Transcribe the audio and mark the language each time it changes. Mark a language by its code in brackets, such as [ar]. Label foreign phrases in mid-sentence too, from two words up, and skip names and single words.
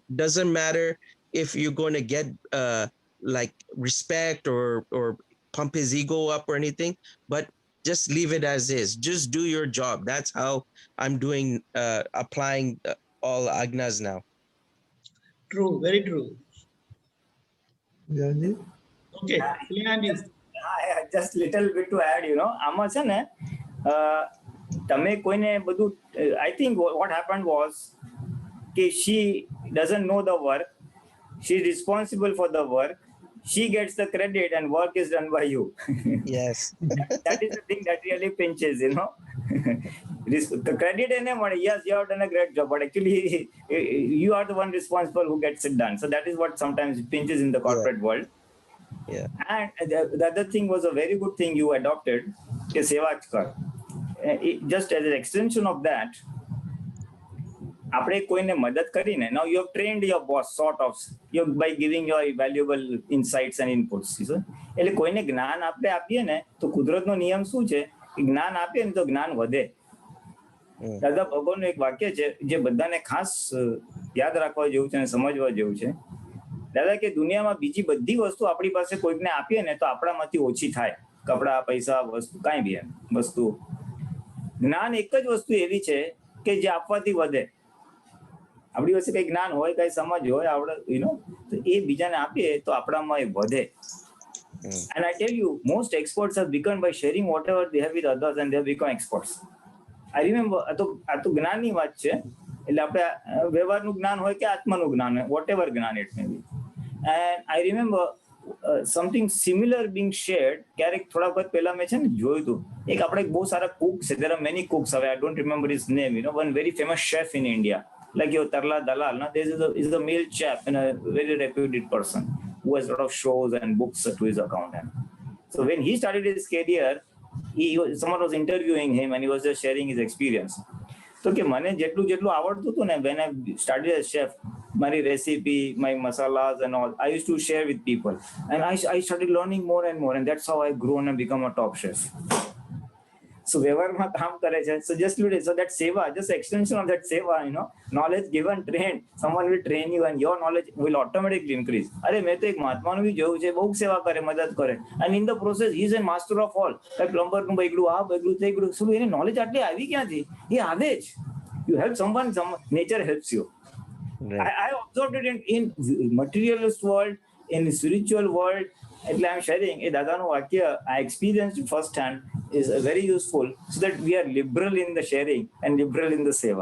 [en] Doesn't matter if you're going to get like respect or pump his ego up or anything, but just leave it as is. Just do your job. That's how I'm doing, applying all agnas now. True, very true. Yanni? Okay, Yanni. Just little bit to add, you know, [gu] આમાં છે ને તમે કોઈને બધું, [en] I think what happened was કે she doesn't know the work, she is responsible for the work, she gets the credit and work is done by you. Yes. That is the thing that really pinches, you know. The credit [gu] એને મળે. [en] Yes, you have done a great job, but actually you are the one responsible who gets it done. So that is what sometimes pinches in the corporate world. Yeah. And the other thing was a very good thing you adopted, [gu] કે સેવા જ કર. [en] Just as an extension of that, [gu] આપણે કોઈને મદદ કરીને, [en] now you have trained your boss sort of by giving your valuable insights and inputs. [gu] એટલે કોઈને જ્ઞાન આપણે આપીએ ને તો કુદરતનો નિયમ શું છે, જ્ઞાન આપીએ ને તો જ્ઞાન વધે. દાદા ભગવાનનું એક વાક્ય છે જે બધાને ખાસ યાદ રાખવા જેવું છે અને સમજવા જેવું છે. દાદા કે દુનિયામાં બીજી બધી વસ્તુ આપણી પાસે કોઈકને આપીએ ને તો આપણામાંથી ઓછી થાય, કપડા, પૈસા, વસ્તુ, કાંઈ બી વસ્તુ. જ્ઞાન એક જ વસ્તુ એવી છે કે જે આપવાથી વધે. આપણી પાસે કઈ જ્ઞાન હોય, કઈ સમજ હોય, આપણે તો એ બીજાને આપીએ તો આપણામાં એ વધે. [en] And I tell you, most experts have become by sharing whatever they have with others, and they have become experts. I remember, [gu] આ તો જ્ઞાનની વાત છે. એટલે આપણે વ્યવહારનું જ્ઞાન હોય કે આત્માનું જ્ઞાન હોય, [en] whatever જ્ઞાન it may be. And I remember something similar being shared. [gu] ક્યારેક થોડા વખત પહેલા મેં છે ને જોયું હતું, એક આપણે બહુ સારા cooks છે, [en] there are many cooks, હવે I don't remember his name, one very famous chef in India, like your Tarla Dalal. Now there is a male chef and a very reputed person who has a lot of shows and books to his account. So when he started his career, someone was interviewing him and he was just sharing his experience. So [gu] કે મને જેટલું આવડતું હતું ને, [en] when I started as chef, my recipe, my masalas and all, I used to share with people, and I started learning more and more, and that's how I grown and become a top chef. [gu] So વ્યવહારમાં કામ કરે છે. [en] So just today, so that seva, just extension of that seva, knowledge given, trained, someone will train you and your knowledge will automatically increase. [gu] અરે મેં તો એક મહાત્માનું બી જોયું છે, બહુ સેવા કરે, મદદ કરે, [en] and in the process he is a master of all. [gu] like પ્લમ્બરનું બગડું, આ બગડું, તે બગડું, શું એને નોલેજ આટલી આવી ક્યાંથી? એ આવે જ. [en] You help someone, nature helps you. Right. I observed it in materialist world, in spiritual world. એટલે I'm sharing a [gu] દાદાનું વાક્ય [en] I experienced first hand is very useful, so that we are liberal in the sharing and liberal in the seva.